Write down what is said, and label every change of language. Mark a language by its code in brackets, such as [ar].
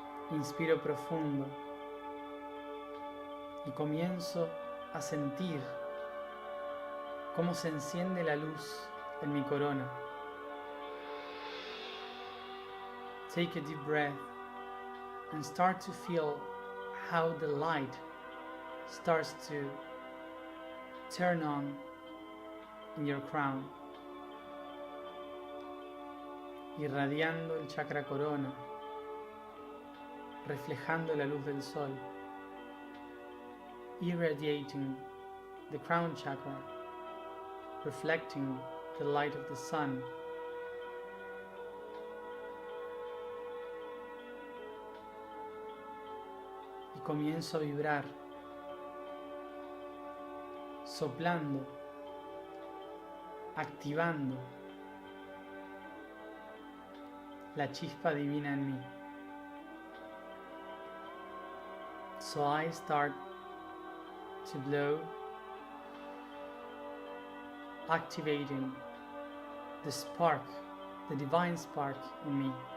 [es] Inspiro profundo y comienzo a sentir cómo se enciende la luz en mi corona. [en] Take a deep breath and start to feel how the light starts to turn on in your crown. [es] irradiando el chakra corona, reflejando la luz del sol, [en] irradiating the crown chakra, reflecting the light of the sun. [es] Y comienzo a vibrar, soplando, activando la chispa divina en mí. [en] So I start to blow, activating the spark, the divine spark in me.